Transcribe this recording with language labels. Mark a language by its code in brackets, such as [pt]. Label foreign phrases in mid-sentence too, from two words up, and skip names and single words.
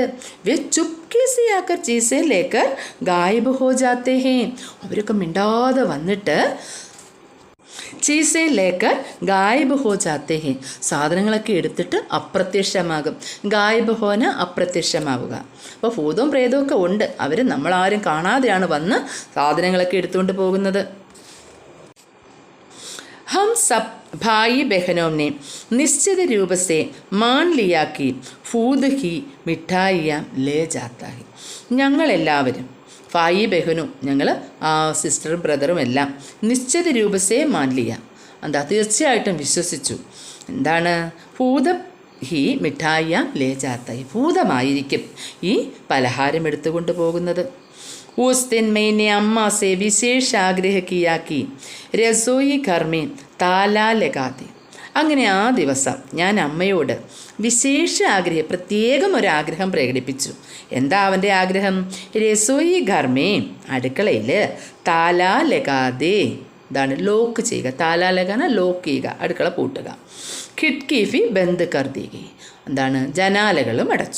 [hi] वे चुपके से आकर चीज़ें लेकर गायब हो जाते हैं, [ml] അവരൊക്കെ മിണ്ടാതെ വന്നിട്ട് [hi] चीज़ें लेकर गायब हो जाते हैं, [ml] സാധനങ്ങളൊക്കെ എടുത്തിട്ട് അപ്രത്യക്ഷമാകും. [hi] गायब होना അപ്രത്യക്ഷമാവുക. [ml] അപ്പോൾ ഭൂതവും പ്രേതവും ഒക്കെ ഉണ്ട്, അവർ നമ്മളാരും കാണാതെയാണ് വന്ന് സാധനങ്ങളൊക്കെ എടുത്തുകൊണ്ട് പോകുന്നത്. [hi] हम सब भाई बहनों ने निश्चित रूप से मान लिया कि फूद ही मिठाइयाँ ले जाता है. [ml] ഞങ്ങളെല്ലാവരും ഭായി ബഹനും, ഞങ്ങൾ സിസ്റ്ററും ബ്രദറും എല്ലാം [hi] निश्चित रूप से मान लिया, [ml] തീർച്ചയായിട്ടും വിശ്വസിച്ചു. [hi] भूत ही मिठाइयाँ ले जाता, [ml] ഭൂതമായിരിക്കും ഈ പലഹാരം എടുത്തുകൊണ്ട് പോകുന്നത്. [hi] उस दिन मैंने अम्मा से विशेष आग्रह किया कि रसोई घर में ताला लगा दे. [ml] അങ്ങനെ ആ ദിവസം ഞാൻ അമ്മയോട് പ്രത്യേകം ഒരു ആഗ്രഹം പ്രകടിപ്പിച്ചു. എന്താ അവൻ്റെ ആഗ്രഹം? [hi] रसोई घर में, അടുക്കളയിൽ ताला लगाते, [ml] ലോക്ക് ചെയ്യുക. [hi] ताला लगाना [ml] ലോക്ക് ചെയ്യുക, അടുക്കള പൂട്ടുക. [hi] खिड़की भी बंद कर दी, [ml] ജനാലകളും അടച്ചു.